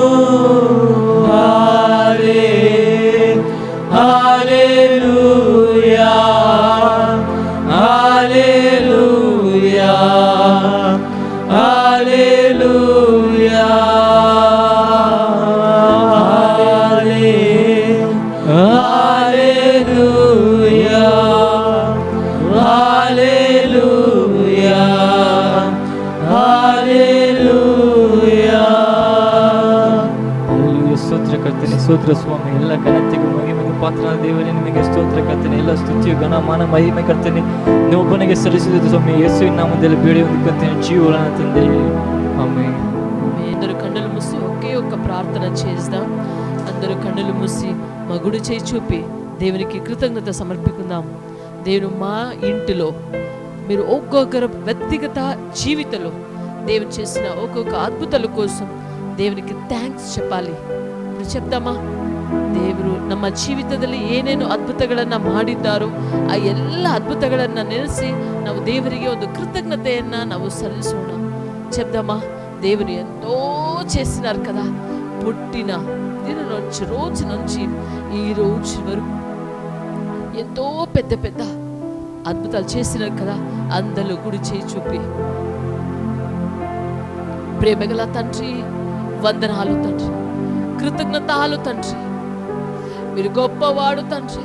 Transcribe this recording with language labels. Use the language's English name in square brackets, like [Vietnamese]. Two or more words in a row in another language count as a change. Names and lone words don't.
[Telugu] హల్లెలూయా హల్లెలూయా హల్లెలూయా హల్లెలూయా హల్లెలూయా హల్లెలూయా [Kannada] ಸ್ತೋತ್ರ ಕರ್ತನೆ ಸ್ತೋತ್ರ ಸ್ವಾಮಿ ಎಲ್ಲ ಘನತೆಗೂ ಮಹಿಮೆಗೂ ಪಾತ್ರನಾದ ದೇವರೇ ನಿಮಗೆ ಸ್ತೋತ್ರ ಕರ್ತನೆ ಎಲ್ಲ ಸ್ತುತಿಯು ಘನ ಮಾನ ಮಹಿಮೆ ಕರ್ತನೆ ನೀವೊಬ್ಬನಿಗೆ ಸಲ್ಲಿಸಿದ ಸ್ವಾಮಿ ಯೇಸುವಿನ ನಾಮದಲ್ಲಿ ಬೇಡಿ ಹೊಂದಿಕೊಳ್ತೇನೆ ಜೀವನ ತಂದೆ ಆಮೆನ್. [Telugu] అందరూ కన్నులు మూసి ఒకే ఒక్క ప్రార్థన చేద్దాం. అందరూ కన్నులు మూసి మా గుడి చేయి చూపి దేవునికి కృతజ్ఞత సమర్పికుందాం. దేవుడు మా ఇంటిలో మీరు ఒక్కొక్కరు వ్యక్తిగత జీవితంలో దేవుడు చేసిన ఒక్కొక్క ಅದ್ಭುತల కోసం [Kannada] ದೇವರಿಗೆ ಥ್ಯಾಂಕ್ಸ್ [Telugu] చెప్పాలి. ఇప్పుడు చెప్దామಾ? [Kannada] ದೇವರು ನಮ್ಮ ಜೀವಿತದಲ್ಲಿ ಏನೇನು ಅದ್ಭುತಗಳನ್ನು ಮಾಡಿದ್ದಾರೋ ಆ ಎಲ್ಲ ಅದ್ಭುತಗಳನ್ನು ನೆನೆಸಿ ನಾವು ದೇವರಿಗೆ ಒಂದು ಕೃತಜ್ಞತೆಯನ್ನು ನಾವು ಸಲ್ಲಿಸೋಣ. [Telugu] చెప్దామా? దేవుడు ఎంతో చేసినారు కదా. పుట్టిన దినం నుంచి రోజు నుంచి ఈ రోజు వరకు ఎంతో పెద్ద పెద్ద అద్భుతాలు చేసినారు కదా. అందరూ గుడి చేయి చూపి ప్రేమగల తండ్రి వందనాలు తండ్రి, కృతజ్ఞతలు తండ్రి, మీరు గొప్పవాడు తండ్రి.